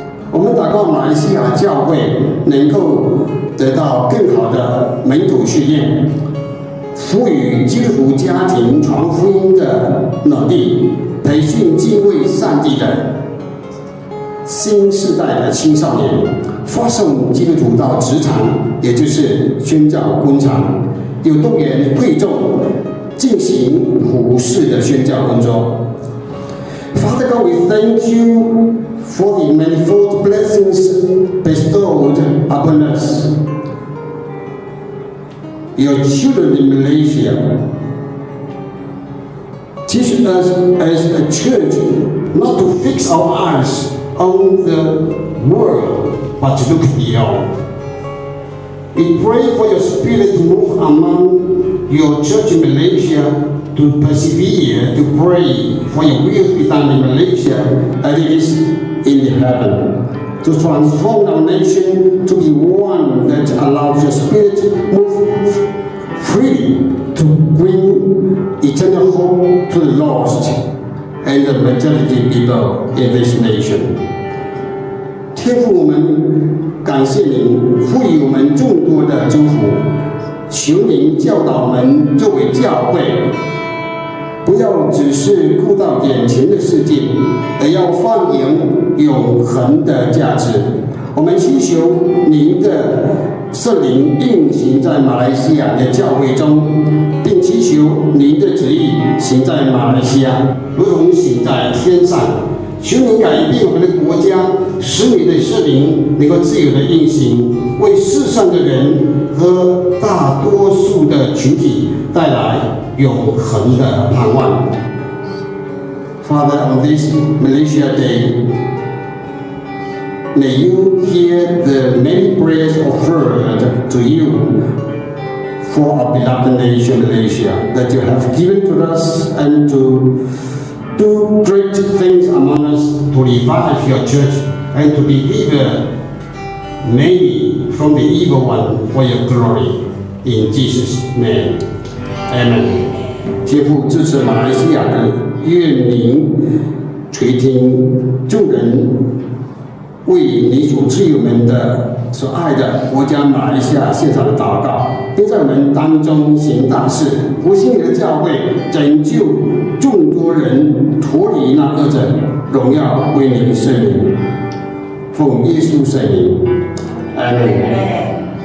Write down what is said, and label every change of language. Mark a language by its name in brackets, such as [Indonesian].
[Chinese] 我们祷告马来西亚教会能够得到更好的门徒训练，赋予基督徒家庭传福音的能力，培训敬畏上帝的新世代的青少年，发送基督徒到职场，也就是宣教工厂，有动员会众进行普世的宣教工作。 [English] Father God, we thank you for the manifold blessings bestowed upon us. your children in Malaysia. Teach us as a church not to fix our eyes on the world, but to look beyond. We pray for your spirit to move among your church in Malaysia, to persevere, to pray for your will to be done in Malaysia as it is in heaven, to transform our nation to be one that allows your spirit to move freely to bring eternal hope to the lost and the majority people in this nation. [Chinese] 天父，我们感谢您赋予我们众多的祝福，求您教导我们作为教会，不要只是顾到眼前的世界，而要放眼永恒的价值。我们祈求您的圣灵运行在马来西亚的教会中，并祈求您的旨意行在马来西亚，如同行在天上。求您改变我们的国家，使你的圣灵能够自由的运行，为世上的人和大多数的群体带来永恒的盼望。 [English] Father, on this Malaysia Day, may you hear the many prayers offered to you for our beloved nation, Malaysia, that you have given to us, and to do great things among us, to revive your church and to deliver many from the evil one for your glory. In Jesus' name, Amen. [Chinese] 天父支持马来西亚的，愿您垂听众人为你所赐予我们的所爱的国家马来西亚献上的祷告，并在我们当中行大事，复兴你的教会，拯救众多人脱离那恶者，荣耀归你圣名，奉耶稣圣名，阿门。